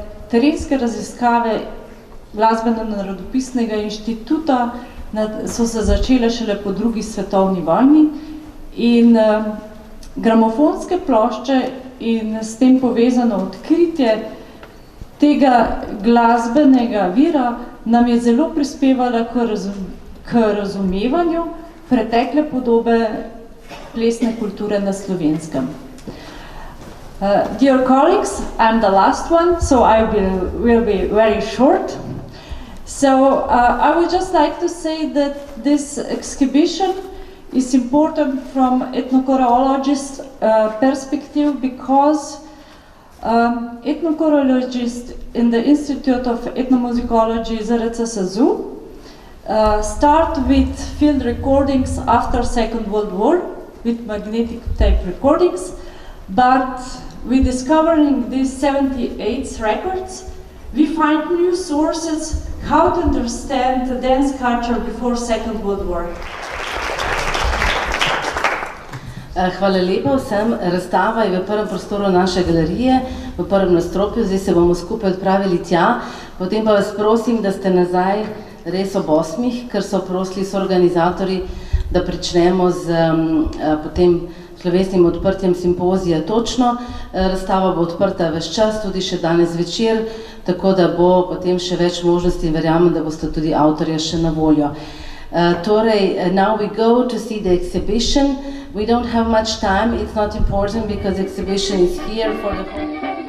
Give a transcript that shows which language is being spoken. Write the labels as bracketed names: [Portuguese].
[Slovenian] terenske raziskave Glasbeno-narodopisnega inštituta so se začele šele po drugi svetovni vojni in gramofonske plošče in s tem povezano odkritje tega glasbenega vira nam je zelo prispevala k razumevanju pretekle podobe plesne kulture na Slovenskem. [English] Dear colleagues, I'm the last one, so I will be very short. So I would just like to say that this exhibition is important from ethnochoreologist perspective because ethnochoreologists in the Institute of Ethnomusicology ZRC SAZU start with field recordings after Second World War with magnetic tape recordings, but with discovering these 78 records, we find new sources how to understand the dance culture before Second World War. [Slovenian] Hvala lepa vsem. Razstava je v prvem prostoru naše galerije, v prvem nastropju, zdaj se bomo skupaj odpravili tja, potem pa vas prosim, da ste nazaj res ob 8, ker so prosili soorganizatorji, da pričnemo z potem slovesnim odprtjem simpozija točno. Razstava bo odprta ves čas, tudi še danes večer, tako da bo potem še več možnosti in verjamem, da boste tudi avtorja še na voljo. [English] Torej, now we go to see the exhibition. We don't have much time, it's not important because the exhibition is here for the whole...